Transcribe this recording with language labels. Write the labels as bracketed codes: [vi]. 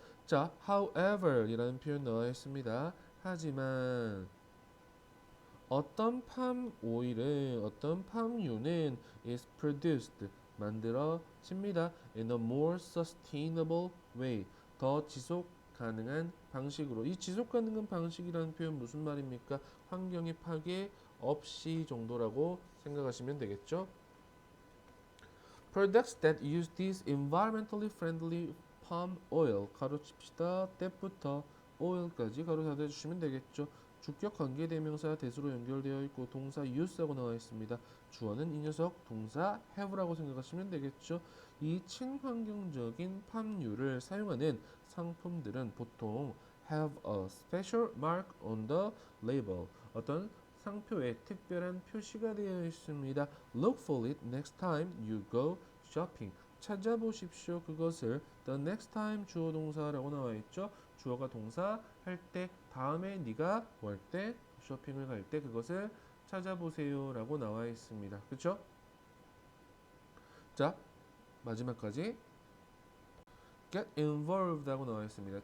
[ko] 자, however 이라는 표현 나와 있습니다. 하지만 어떤 팜 오일은 어떤 팜유는 [en] is produced [ko] 만들어집니다. [en] in a more sustainable way [ko] 더 지속 가능한 방식으로 이 지속 가능한 방식이라는 표현 무슨 말입니까? 환경의 파괴 없이 정도라고 생각하시면 되겠죠. [en] Products that use this environmentally friendly palm oil [ko] 가로칩시다. 때부터 oil까지 가로 닫아주시면 되겠죠. 주격 관계대명사 대수로 연결되어 있고 동사 use하고 나와 있습니다. 주어는 이 녀석 동사 have라고 생각하시면 되겠죠. 이 친환경적인 팜유를 사용하는 상품들은 보통 [en] have a special mark on the label [ko] 어떤 상표에 특별한 표시가 되어 있습니다. [en] Look for it next time you go shopping. [ko] 찾아보십시오. 그것을 [en] the next time [ko] 주어 동사라고 나와 있죠. 주어가 동사 할 때 다음에 네가 뭐 할 때 쇼핑을 갈 때 그것을 찾아보세요라고 나와 있습니다. 그렇죠? 자, 마지막까지 [en] get involved [ko] 하고 나와 있습니다.